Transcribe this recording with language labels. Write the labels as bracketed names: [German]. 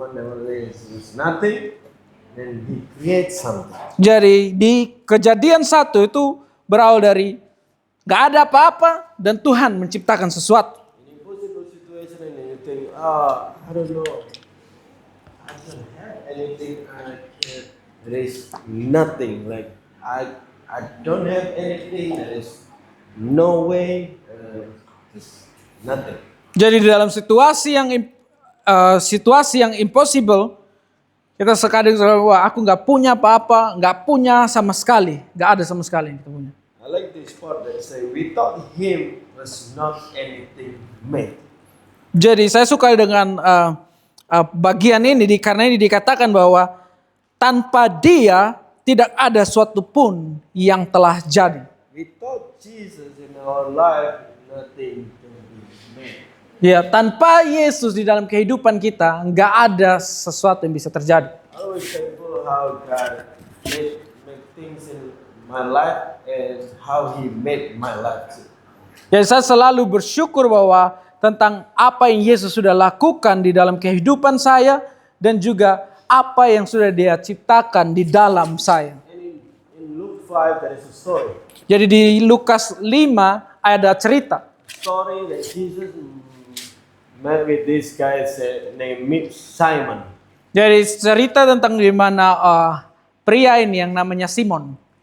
[English] one that was nothing, then he creates something. [Indonesian] Jadi di Kejadian 1 itu berawal dari nggak ada apa-apa dan Tuhan menciptakan sesuatu. [English] In impossible situation, and you think, oh, I don't know, I don't have anything. There is nothing. Like I don't have anything. There is no way. Just nothing. [Indonesian] Jadi di dalam situasi yang impossible, kita sekadang wah aku nggak punya apa-apa, nggak punya sama sekali, nggak ada sama sekali yang kita punya. [English] I like this part that say, without him was not anything made. [Indonesian] Jadi saya suka dengan bagian ini karena ini dikatakan bahwa tanpa dia tidak ada suatu pun yang telah jadi. [English] Without Jesus in our life, nothing can be made. [Indonesian] Ya, tanpa Yesus di dalam kehidupan kita nggak ada sesuatu yang bisa terjadi. [English] I always thankful how God make things in my life and how He made my life too. [Indonesian] Jadi saya selalu bersyukur bahwa tentang apa yang Yesus sudah lakukan di dalam kehidupan saya dan juga apa yang sudah Dia ciptakan di dalam saya. [English] And in Luke 5 there is a story. [Indonesian] Jadi di Lukas 5 ada cerita. [English] Story that Jesus met with this guy named Simon. [Indonesian] Jadi cerita tentang di mana pria ini yang namanya Simon.